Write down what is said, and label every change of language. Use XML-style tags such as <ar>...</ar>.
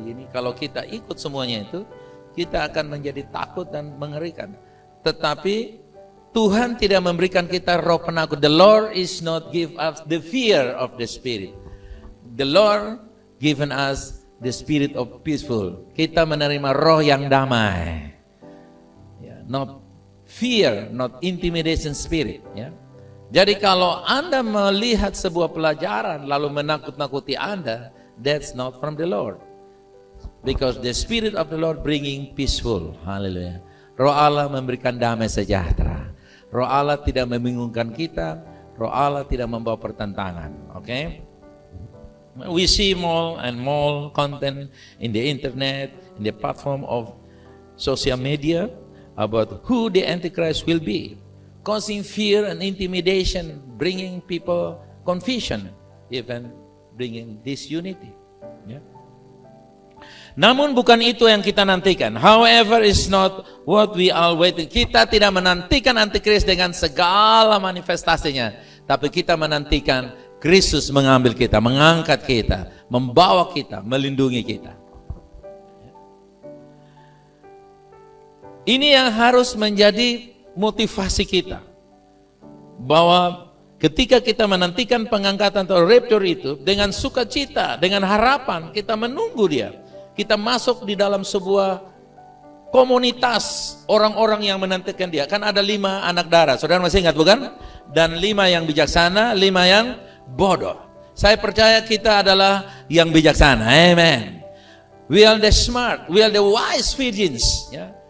<id>Kalau kita ikut semuanya itu, kita akan menjadi takut dan mengerikan. Tetapi Tuhan tidak memberikan kita roh penakut.</id> <en>The Lord is not give us the fear of the spirit. The Lord given us the spirit of peaceful.</en> <id>Kita menerima roh yang damai.</id> <en>Not fear, not intimidation spirit.</en> <id>Jadi kalau Anda melihat sebuah pelajaran lalu menakut-nakuti Anda,</id> <en>that's not from the Lord. Because the Spirit of the Lord bringing peaceful. Haleluya.</en> <id>Roh Allah memberikan damai sejahtera. Roh Allah tidak membingungkan kita. Roh Allah tidak membawa pertentangan. Okay?</id> <en>We see more and more content in the internet, in the platform of social media about who the Antichrist will be. Causing fear and intimidation, bringing people confusion, even bringing disunity.</en> <id>Namun bukan itu yang kita nantikan.</id> <en>However, is not what we are waiting.</en> <id>Kita tidak menantikan antikristus dengan segala manifestasinya, tapi kita menantikan Kristus mengambil kita, mengangkat kita, membawa kita, melindungi kita. Ini yang harus menjadi motivasi kita. Bahwa ketika kita menantikan pengangkatan atau rapture itu, dengan sukacita, dengan harapan, kita menunggu dia. Kita masuk di dalam sebuah komunitas orang-orang yang menantikan dia. Kan ada 5 anak darah, saudara masih ingat bukan? Dan 5 yang bijaksana, 5 yang bodoh. Saya percaya kita adalah yang bijaksana, amen.</id> <en>We are the smart, we are the wise virgins, ya.</en>